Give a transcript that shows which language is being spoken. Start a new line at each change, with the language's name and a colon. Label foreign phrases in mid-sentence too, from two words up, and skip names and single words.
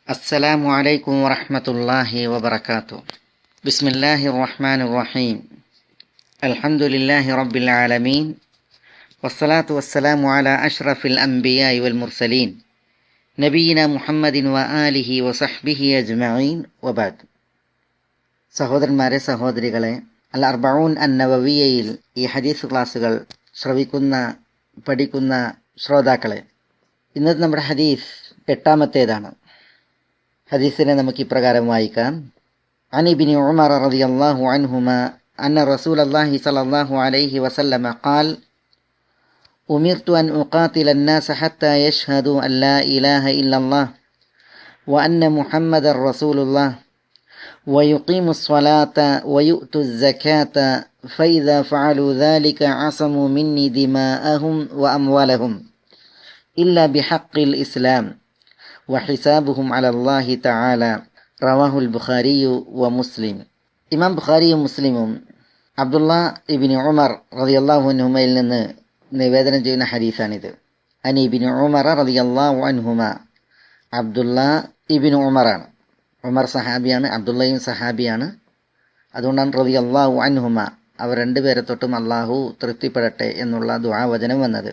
Arabic: السلام عليكم ورحمة الله وبركاته. بسم الله الرحمن الرحيم. الحمد لله رب العالمين، والصلاة والسلام على أشرف الأنبياء والمرسلين نبينا محمد وآله وصحبه أجمعين وبعد.
Malayalam: സഹോദരന്മാരെ, സഹോദരികളെ, അൽ അർബഊൻ അന്നവവിയയിൽ ഈ ഹദീസ് ക്ലാസ്സുകൾ ശ്രവിക്കുന്ന പഠിക്കുന്ന ശ്രോതാക്കളെ, ഇന്നത്തെ നമ്മുടെ ഹദീസ് 8-ാമത്തേതാണ്. ഹദീസിനെ നമുക്ക് ഇപ്രകാരം വായിക്കാം.
Arabic: عن ابن عمر رضي الله عنهما أن رسول الله صلى الله عليه وسلم قال أمرت أن أقاتل الناس حتى يشهدوا أن لا إله إلا الله وأن محمدا رسول الله ويقيموا الصلاة ويؤتوا الزكاة فإذا فعلوا ذلك عصموا مني دماءهم وأموالهم إلا بحق الإسلام وحسابهم على الله تعالى. رواه البخاري ومسلم.
Malayalam: ഇമാം ബുഖാരിയും മുസ്ലിമും അബ്ദുള്ള ഇബ്നു ഉമർ
Arabic: رضي الله عنهما
Malayalam: നിന്ന് നിവേദനം ചെയ്യുന്ന ഹദീസാണിത്.
Arabic: عن ابن عمر رضي الله عنهما,
Malayalam: അബ്ദുള്ള ഇബ്നു ഉമറാണ്. ഉമർ സഹാബിയാണ്, അബ്ദുള്ളയും സഹാബിയാണ്. അതുകൊണ്ടാണ്
Arabic: رضي الله عنهما,
Malayalam: അവർ രണ്ടുപേരെ തൊട്ടും അള്ളാഹു തൃപ്തിപ്പെടട്ടെ എന്നുള്ള ദുആ വചനം വന്നത്.